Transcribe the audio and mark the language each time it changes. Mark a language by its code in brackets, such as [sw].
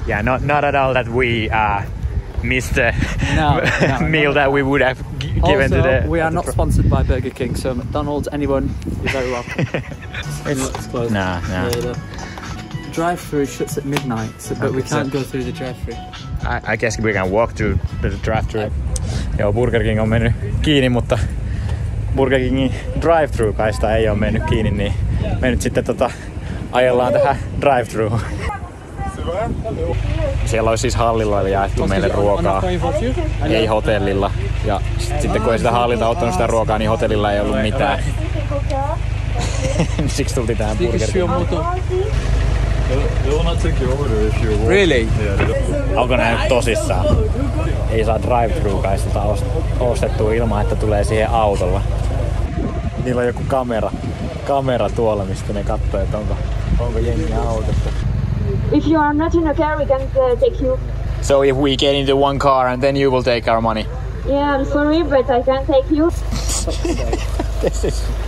[en] Yeah, not at all that we missed the meal that we would have given also, to the... we are not sponsored by Burger King, so McDonald's, anyone, you're very welcome. It's closed. Nah. Yeah, the drive-through shuts at midnight, so, but we can't go through the drive-through. I guess we can walk through the drive-through. [fi] Joo, Burger King on mennyt kiinni, mutta Burger Kingin drive-through-kaista ei ole mennyt kiinni, niin me nyt sitten ajellaan tähän drive-through. Siellä olisi siis hallilla jaettu meille ruokaa, ei hotellilla. Ja sitten kun ei sitä hallilta ottanut sitä ruokaa, niin hotellilla ei ollut mitään. Siksi tultiin tähän Burger Kingiin. [en] Really? [fi] Onko nää nyt tosissaan? Ei saa drive-thru-kaistalta ostettua ilman, että tulee siihen autolla. Niillä on joku kamera tuolla, mistä ne katsoo, että onko jengi autossa. [en] If you are not in a car, we can take you. So if we get into one car and then you will take our money? Yeah, I'm sorry, but I can't take you. This is...